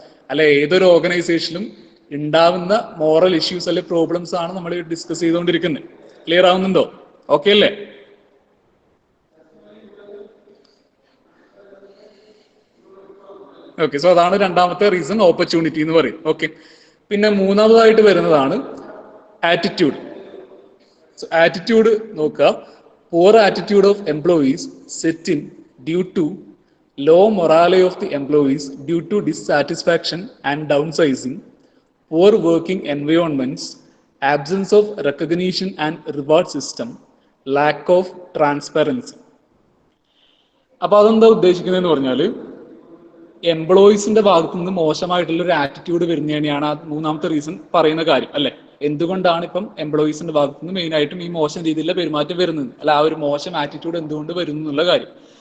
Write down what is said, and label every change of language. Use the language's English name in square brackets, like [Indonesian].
[Malayalam] അല്ല ഏതൊരു ഓർഗനൈസേഷനിലും ഉണ്ടാവുന്ന മോറൽ ഇഷ്യൂസ് അല്ലെ പ്രോബ്ലംസ് ആണ് നമ്മൾ ഡിസ്കസ് ചെയ്തുകൊണ്ടിരിക്കുന്നത്. ക്ലിയർ ആവുന്നുണ്ടോ? ഓക്കെ അല്ലേ? ഓക്കെ. സോ അതാണ് രണ്ടാമത്തെ റീസൺ, ഓപ്പർച്യൂണിറ്റി എന്ന് പറയും. ഓക്കെ. പിന്നെ മൂന്നാമതായിട്ട് വരുന്നതാണ് ആറ്റിറ്റ്യൂഡ്. സോ ആറ്റിറ്റ്യൂഡ് നോക്കുക. [English] Poor attitude of employees set in due to low morale of the employees due to dissatisfaction and downsizing, poor working environments, absence of recognition and reward system, lack of transparency. [Malayalam] അപ്പോൾ അതെന്താ ഉദ്ദേശിക്കുന്നതെന്ന് പറഞ്ഞാൽ, എംപ്ലോയീസിന്റെ ഭാഗത്തു നിന്ന് മോശമായിട്ടുള്ള ഒരു attitude വരുന്നതിനെയാണ് ആ മൂന്നാമത്തെ റീസൺ പറയുന്ന കാര്യം അല്ലെ. എന്തുകൊണ്ടാണ് ഇപ്പം എംപ്ലോയീസിന്റെ ഭാഗത്തു നിന്ന് മെയിൻ ആയിട്ടും ഈ മോശം രീതിയിലുള്ള പെരുമാറ്റം വരുന്നത്, അല്ല ആ ഒരു മോശം ആറ്റിറ്റ്യൂഡ് എന്തുകൊണ്ട് വരുന്നു എന്നുള്ള കാര്യം.